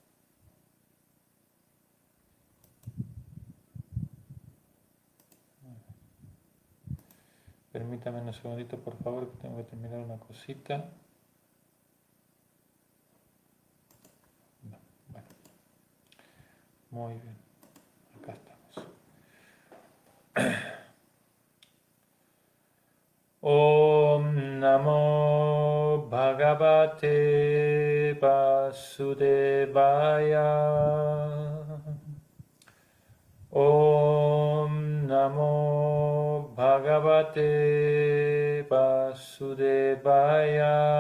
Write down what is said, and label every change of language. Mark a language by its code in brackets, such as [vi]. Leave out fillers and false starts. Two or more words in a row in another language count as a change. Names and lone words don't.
[es] Permítame un segundito, por favor, que tengo que terminar una cosita. Bueno, muy bien, acá estamos. [sa] ॐ नमो भगवते वासुदेवाय. ॐ नमो भगवते वासुदेवाय.